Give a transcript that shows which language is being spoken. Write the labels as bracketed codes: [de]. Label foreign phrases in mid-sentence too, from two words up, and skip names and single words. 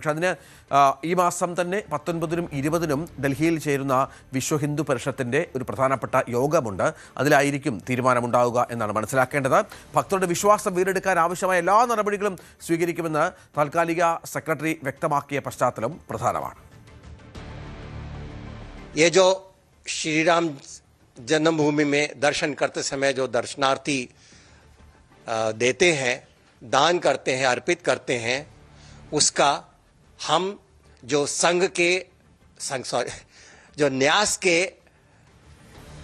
[ml] പക്ഷേ അതിന് ഈ മാസം തന്നെ 19-നും 20-നും ഡൽഹിയിൽ ചേരുന്ന വിശ്വ ഹിന്ദു പരിഷത്തിൻ്റെ ഒരു പ്രധാനപ്പെട്ട യോഗമുണ്ട്. അതിലായിരിക്കും തീരുമാനമുണ്ടാവുക എന്നാണ് മനസ്സിലാക്കേണ്ടത്. ഭക്തരുടെ വിശ്വാസം വീണ്ടെടുക്കാൻ ആവശ്യമായ എല്ലാ നടപടികളും സ്വീകരിക്കുമെന്ന് താൽക്കാലിക സെക്രട്ടറി വ്യക്തമാക്കിയ പശ്ചാത്തലം പ്രധാനമാണ്. [hi] ये जो श्री राम जन्मभूमि में दर्शन करते समय जो दर्शनार्थी देते हैं, दान करते हैं, अर्पित करते हैं, उसका हम जो जो न्यास के